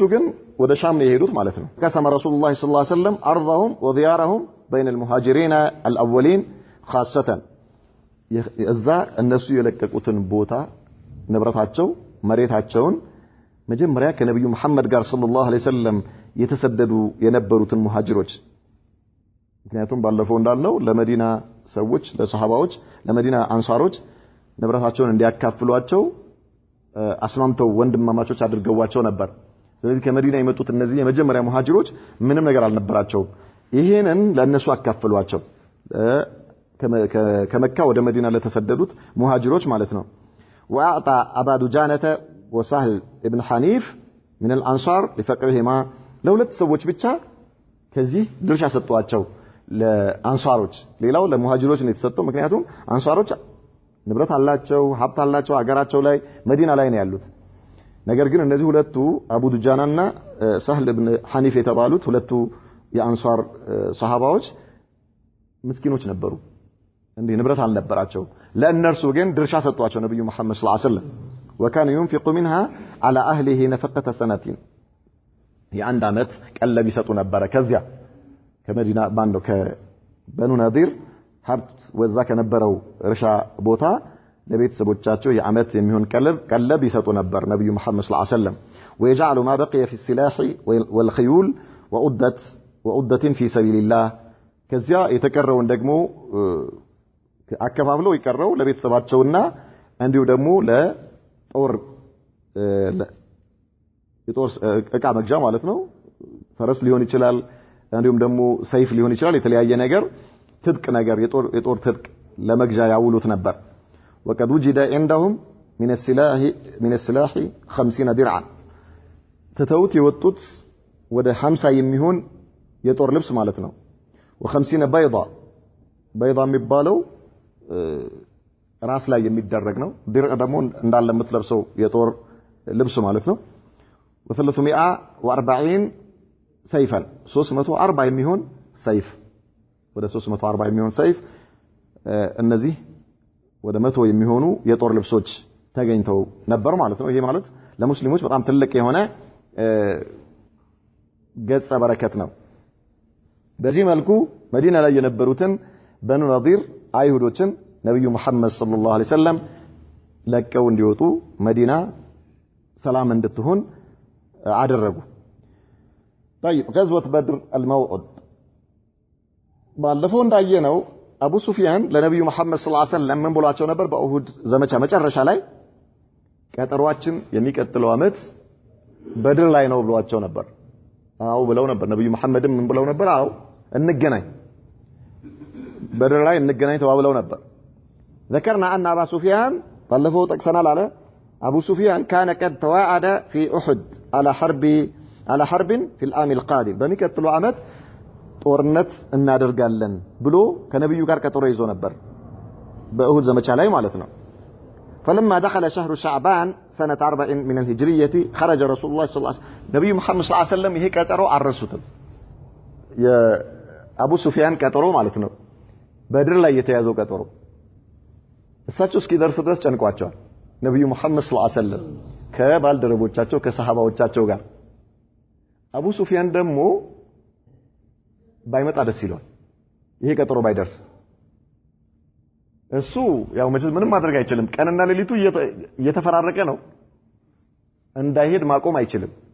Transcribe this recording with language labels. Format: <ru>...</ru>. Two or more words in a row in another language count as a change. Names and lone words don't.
<am>ግን ወደ ሻም ነው የሄዱት ማለት ነው ከሰማ</am> <ar>رسول الله صلى الله عليه وسلم أرضهم وزيارهم بين المهاجرين الاولين خاصه</ar> <am>እዛ እነሱ የለቀቁትን ቦታ ንብረታቸው መሬታቸውን መጀመሪያ ከነብዩ መሐመድ ጋር</am> <ar>صلى الله عليه وسلم</ar> <am>የተሰደዱ የነበሩትን ሙሃጅሮች ምክንያቱም ባለፈው እንዳልነው ለመዲና ሰዎች ለሰሃባዎች ለመዲና አንሳሮች ንብረታቸውን እንዲያካፍሏቸው አስማምተው ወንድማማቾች አድርገዋቸው ነበር ስለዚህ ከመዲና የመጡት እነዚህ የመጀመሪያ ሙሃጅሮች ምንም ነገር አልነበራቸው ይሄንን ለነሱ አካፍሏቸው ከመካ ወደ መዲና ለተሰደዱት ሙሃጅሮች ማለት ነው</am> <ar>واعطى ابا دجانه وسهل ابن حنيف من الانصار لفقرهما</ar> <am>ለሁለት ሰዎች ብቻ ከዚህ ድርሻ ሰጥቷቸው ለአንሳሮች ሌላው ለሙሃጅሮች ነው የተሰጠው ምክንያቱም አንሳሮች ንብረት አላቸው ሀብት አላቸው አገራቸው ላይ መዲና ላይ ነው ያሉት ነገር ግን እነዚህ ሁለቱ አቡ ዱጃናና ሰህል ኢብኑ ሐኒፍ የተባሉት ሁለቱ የአንሳር ሰሃባዎች ምስኪኖች ነበሩ እንዴ ንብረት አልነበራቸው ለእነርሱ ግን ድርሻ ሰጥቷቸው ነብዩ መሐመድ</am> <ar>صلى الله عليه وسلم</ar> <am>وكان</am> <ar>ينفق منها على اهله نفقه سنتين</ar> <am>የአንድ አመት ቀለብ ይሰጡ ነበር ከዚያ ከመዲና ባንዶ ከበኑ ነዲር ሀብት ወዛ ከነበረው እርሻ ቦታ ለቤተሰቦቻቸው የአመት የሚሆን ቀለብ ይሰጡ ነበር ነብዩ መሐመድ</am> <ar>صلى الله عليه وسلم ويجعل ما بقي في السلاح والخيول وعدة في سبيل الله</ar> <am>ከዚያ የተቀረውን ደግሞ አከፋፍለው ይቀረው ለቤተሰባቸውና እንዲሁ ደግሞ ለጦር እቃ መግዣ ማለት ነው ፈረስ ሊሆን ይችላል እንዲሁም ደግሞ ሰይፍ ሊሆን ይችላል የተለያየ ነገር ትጥቅ ነገር የጦር ትጥቅ ለመግዣ ያውሉት ነበር</am> <ar>وقد وجد عندهم من السلاح 50 درعا</ar> <am>ተተውት የወጡት ወደ 50 የሚሆን የጦር ልብስ ማለት ነው</am> <ar>و50 بيضة</ar> <am>የሚባለው ራስ ላይ የሚደረግ ነው ድርዕ ደግሞ እንዳለ የምትለብሰው የጦር ልብስ ማለት ነው</am> <ar>و340 سيفا</ar> <am>340 የሚሆን ሰይፍ ወደ 340 የሚሆን ሰይፍ እነዚህ ወደ 100 የሚሆኑ የጦር ልብሶች ተገኝተው ነበር ማለት ነው ይሄ ማለት ለሙስሊሞች በጣም ትልቅ የሆነ ገጸ በረከት ነው በዚህ መልኩ መዲና ላይ የነበሩትን በኑ ነዲር አይሁዶችን ነብዩ መሐመድ</am> <ar>صلى الله عليه وسلم</ar> <am>ለቀው እንዲወጡ መዲና ሰላም እንድትሆን አደረጉ</am> <ar>طيب غزوه بدر الموعد</ar> <am>ባለፈው እንዳየነው አቡ ሱፊያን ለነብዩ መሐመድ</am> <ar>صلى الله عليه وسلم</ar> <am>ምን ብሏቸው ነበር በኡሁድ ዘመቻ መጨረሻ ላይ ቀጠሯችን የሚቀጥለው አመት በድር ላይ ነው ብሏቸው ነበር አው ብለው ነበር ነብዩ መሐመድም ምን ብለው ነበር አው እንገናኝ በድር ላይ እንገናኝ ተባብለው ነበር</am> <ar>ذكرنا ان ابا سفيان</ar> <am>ባለፈው ጠቅሰናል አለ አቡ ሱፊያን</am> <ar>كان قد توعد في احد على حرب في العام القادم</ar> <am>በሚቀጥለው አመት ጦርነት እናደርጋለን ብሎ ከነብዩ ጋር ቀጠሮ ይዞ ነበር በኡሁድ ዘመቻ ላይ ማለት ነው</am> <ar>فلما دخل شهر شعبان سنه 40 من الهجريه خرج رسول الله صلى الله عليه وسلم</ar> <am>ነብዩ መሐመድ</am> <ar>صلى الله عليه وسلم</ar> <am>ይሄ ቀጠሮ አረሱትም የአቡ ሱፊያን ቀጠሮ ማለት ነው በድር ላይ የተያዘው ቀጠሮ እሳቸው እስኪደርስ ድረስ ጨንቋቸዋል ነብዩ መሐመድ</am> <ar>صلى الله عليه وسلم</ar> <am>ከባልደረቦቻቸው ከሰሃባዎቻቸው ጋር አቡ ሱፊያን ደግሞ ባይመጣ ደስ ይላል ይሄ ቀጠሮ ባይደርስ እሱ ያው መቼም ምንም ማድረግ አይችልም ቀንና ሌሊቱ እየተፈራረቀ ነው እንዳይሄድ ማቆም አይችልም</am>